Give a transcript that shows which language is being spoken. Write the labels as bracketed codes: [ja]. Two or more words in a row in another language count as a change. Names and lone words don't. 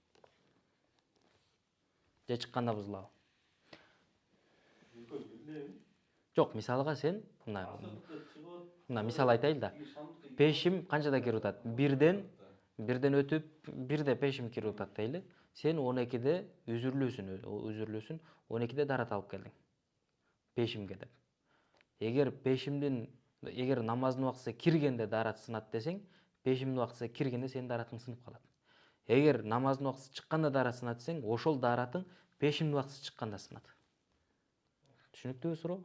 [ky] Же чыкканда бузулабы? Экөө билбейм. Жок, мисалга сен мына мисал айтайын да. Шамдыкы Пешим канчада кирип атат? Бирден өтүп, бирде пешим кирип атат дейли. Сен 12-де үзүрлүүсүн 12-де дарат алып келдиң. Пешимге деп. Эгер намаздын убактысы киргенде дарат сынат десең, пешимдин убактысы киргенде сенин даратың сынып калат. Эгер намаздын убактысы чыкканда дарат сынат десең, ошол даратың пешимдин убактысы чыкканда сынат. Түшүнүктүүбү суроо?